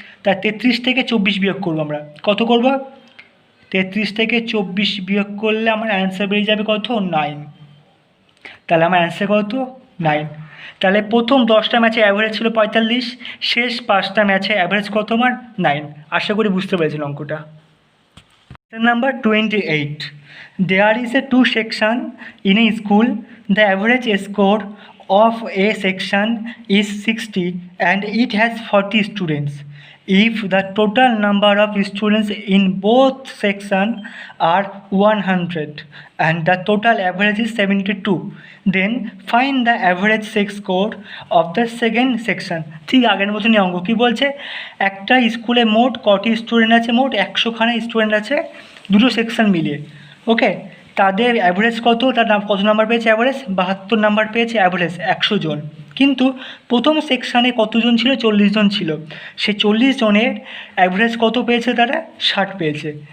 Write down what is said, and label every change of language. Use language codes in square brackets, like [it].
[bn] তাই 33 থেকে 24 বিয়োগ করবো আমরা, কত করব? 33 থেকে 24 বিয়োগ করলে আমার অ্যান্সার বেরিয়ে যাবে কত? 9। তাহলে আমার অ্যান্সার কত? 9। তাহলে প্রথম 10টা ম্যাচে অ্যাভারেজ ছিল 45, শেষ 5টা ম্যাচে অ্যাভারেজ কত আমার? 9। আশা করি বুঝতে পেরেছেন অঙ্কটা। [en] Number 28. There is a 2 section in a school. The average score of a section is 60 and it has 40 students. If the total number of students in both sections are 100 and the total average is 72, then find the average score of the second section. [bn] ঠিক আগের মতনই অঙ্ক। কী বলছে? একটা স্কুলে মোট কটি student আছে? মোট 100খানা স্টুডেন্ট আছে দুটো সেকশন মিলিয়ে। ওকে, তাদের অ্যাভারেজ কত? তার কত নাম্বার পেয়েছে অ্যাভারেজ? 72 নাম্বার পেয়েছে অ্যাভারেজ 100 জন। কিন্তু প্রথম সেকশানে কতজন ছিল? 40 জন ছিল। সেই 40 জনের অ্যাভারেজ কত পেয়েছে তারা? 60 পেয়েছে।